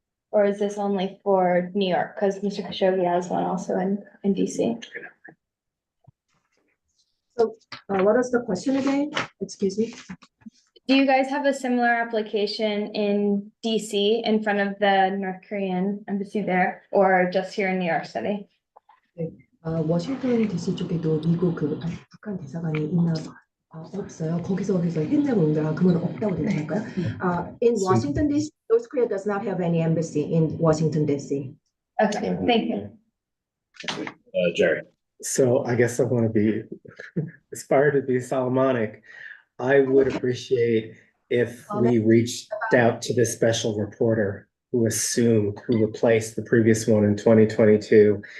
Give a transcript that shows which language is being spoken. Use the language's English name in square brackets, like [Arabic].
[English] Or is this only for New York? Because Mr. Khashoggi has one also in DC. So what was the question again? Excuse me. Do you guys have a similar application in DC in front of the North Korean embassy there, or just here in New York City? [Korean] 워싱턴 DC 쪽에도 미국 그 북한 대사관이 있나 봐요. 없어요. 거기서 했냐고 그러는데 그러면 없다고 되지 않을까요? [English] In Washington DC, North Korea does not have any embassy in Washington DC. Okay, thank you. Jerry. So I guess I want to be aspire to be Solomonic. I would appreciate if we reached out to the special reporter who replaced the previous one in 2022.